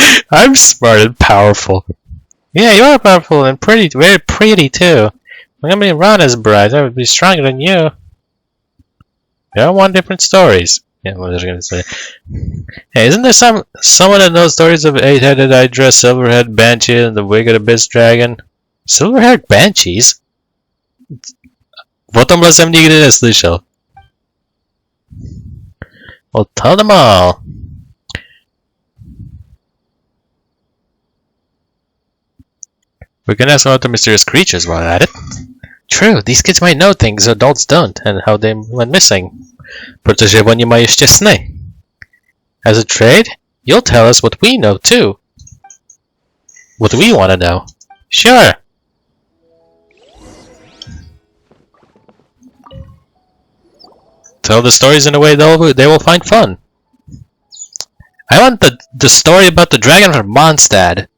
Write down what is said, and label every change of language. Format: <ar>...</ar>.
<en>I'm smart and powerful. Yeah, you are powerful and pretty, very pretty too. I'm gonna be Rana's bride. I would be stronger than you. They all want different stories. Yeah, what was I gonna say? Hey, isn't there someone that knows stories of 8-headed Hydra, Silverhead Banshee, and the Wicked Abyss Dragon? Silverhead Banshees?</en> <cs>O tomhle jsem nikdy neslyšel.</cs> <en>Well, tell them all. We can ask about the mysterious creatures while at it. True, these kids might know things adults don't, and how they went missing.</en> <cs>Protože oni mají ještě sny.</cs> <en>As a trade, you'll tell us what we know too. What we want to know. Sure. Tell the stories in a way they will find fun. I want the story about the dragon from Mondtstadu.</en>